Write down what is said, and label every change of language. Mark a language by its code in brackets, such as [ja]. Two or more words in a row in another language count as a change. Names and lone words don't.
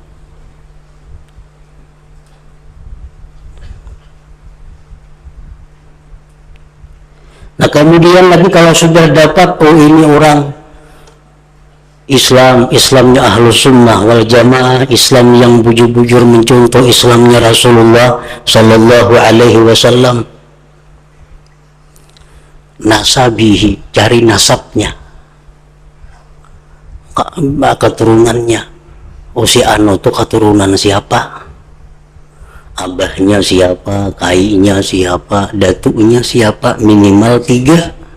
[id] Nah, kemudian lagi kalau sudah dapat, oh ini orang Islamnya [ar] أهل السنة والجماعة, [id] Islam yang bujur-bujur mencontoh Islamnya Rasulullah [ar] صلى الله عليه وسلم. [id] Nasabihi, cari nasabnya, keturunannya. Oh, si Anu itu keturunan siapa? abahnya siapa, kainya siapa, datunya siapa, minimal 3.